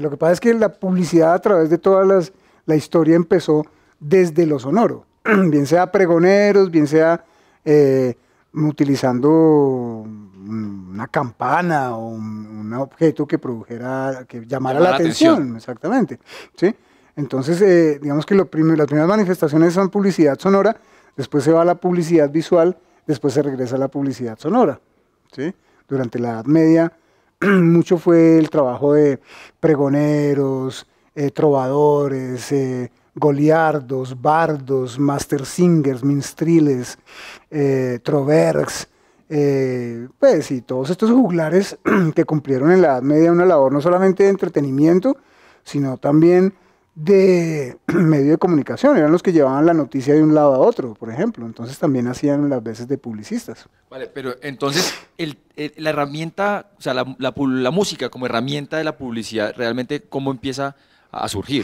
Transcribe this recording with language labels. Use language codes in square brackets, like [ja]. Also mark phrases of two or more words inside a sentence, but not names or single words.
[es] Lo que pasa es que la publicidad a través de toda la historia empezó desde lo sonoro, bien sea pregoneros, bien sea utilizando una campana o un objeto que produjera, que llamara la atención, exactamente, ¿sí? Entonces, digamos que las primeras manifestaciones son publicidad sonora, después se va a la publicidad visual, después se regresa a la publicidad sonora, ¿sí? Durante la Edad Media, mucho fue el trabajo de pregoneros, trovadores, goliardos, bardos, [en] master singers, [es] minstriles, trovergs, pues, y todos estos juglares que cumplieron en la Edad Media una labor no solamente de entretenimiento, sino también de medio de comunicación, eran los que llevaban la noticia de un lado a otro, por ejemplo, entonces también hacían las veces de publicistas. Vale, pero entonces la herramienta, o sea, la música como herramienta de la publicidad, realmente, ¿cómo empieza a surgir?